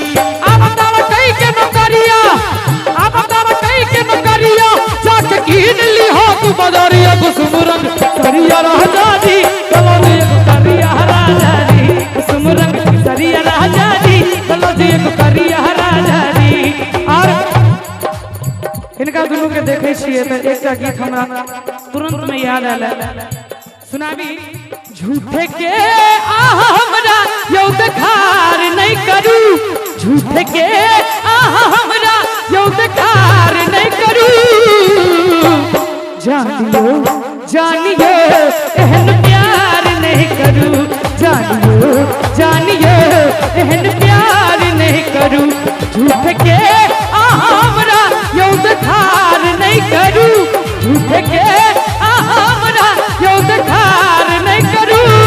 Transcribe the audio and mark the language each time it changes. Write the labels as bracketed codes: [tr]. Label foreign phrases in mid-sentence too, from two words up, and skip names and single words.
[bho] अब तारा कई के नौकरिया अब तारा कई के नौकरिया जाके कीन ली हो तू बदरिया कुसुम रंग सड़िया राजा जी गलत एगो करिया राजा जी कुसुम रंग सड़िया राजा जी गलत एगो करिया राजा जी। [mai] और इनका दुनू के देखे छिए त एकटा गीत हमरा तुरंत में याद आला सुनाबी। झूठे के हमरा यौ बेकार नहीं करू झूठे के हमरा यौ बेकार नहीं करू जानियो जानियो एहन प्यार नहीं करू जानियो जानियो एहन प्यार नहीं करू झूठ के हमरा यौ बेकार नहीं करू झूठ के हमरा यौ बेकार नहीं करू।